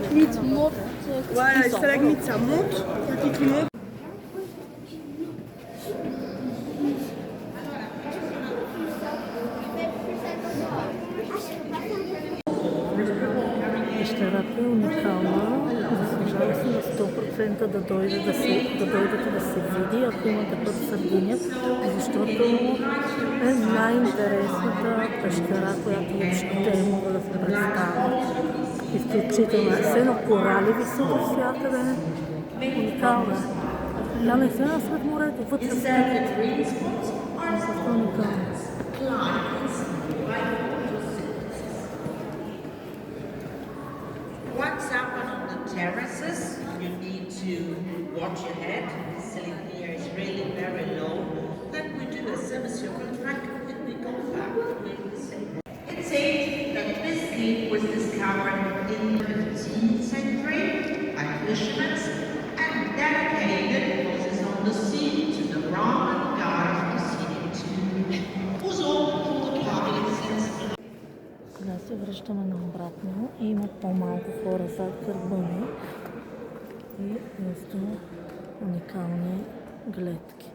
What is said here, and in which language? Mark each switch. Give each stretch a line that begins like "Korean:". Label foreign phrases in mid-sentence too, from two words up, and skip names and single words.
French: Voilà, les stalagmites, ça monte, petit immeuble.
Bulgarian: Пещерата е уникална. Заслужава се на 100% да дойдете да се види, ако имате път в Сърдиния, защото е най-интересната пещера, която въобще мога да се представя. Изключително е. Все едно корали високо всякъде. Уникална е. Тя не се насред морето, вътре в
English: Once up on the terraces, you need to watch your head. The ceiling here is really very low. Then we do a semicircle track and we go back with the same. It's said that this leaf was discovered in the 15th century by fishermen and dedicated because it's on the sea to the Roman god Poseidon, who's all the Catholic since.
Bulgarian: Сега се връщаме наобратно и има по-малко хора зад гърба ми и просто уникални гледки.